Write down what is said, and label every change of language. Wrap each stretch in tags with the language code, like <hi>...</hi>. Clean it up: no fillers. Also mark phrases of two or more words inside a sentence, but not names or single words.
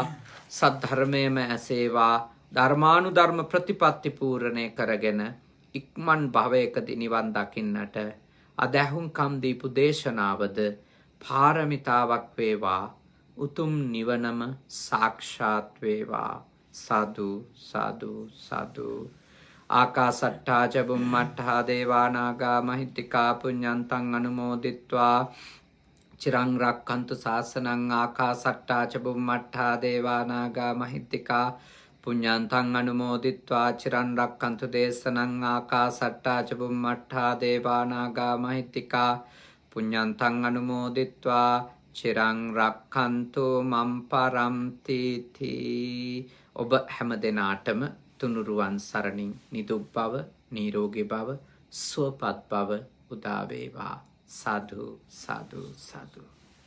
<si>සද්ධර්මයේම ඇසේවා. ධර්මානුධර්ම ප්‍රතිපත්ති පූර්ණේ කරගෙන ඉක්මන් භවයකදී නිවන් දකින්නට අදහුම්කම් දීපු දේශනාවද පාරමිතාවක් වේවා. උතුම් නිවනම සාක්ෂාත් වේවා. සාදු සාදු සාදු.</si> <pi>ආකාසට්ඨා ච බුම්මට්ඨා දේවා නාග මහිත්‍තිකා පුඤ්ඤන්තං අනුමෝදිත්වා චිරං රක්ඛන්තු ශාසනං. ආකාසට්ඨා ච බුම්මට්ඨා දේවා නාග මහිත්‍තිකා පුඤ්ඤන්තං අනුමෝදිත්වා චිරං රක්ඛන්තු දේශනං. ආකාසට්ඨා ච බුම්මට්ඨා දේවා නාග මහිත්‍තිකා පුඤ්ඤන්තං අනුමෝදිත්වා චිරං රක්ඛන්තු මම් පරම්ති තී.</pi> <si>ඔබ හැම දිනාටම තුනුරුවන් සරණින් නිදුක් බව, නිරෝගී බව, සුවපත් බව උදා වේවා. සාදු සාදු සාදු.</si>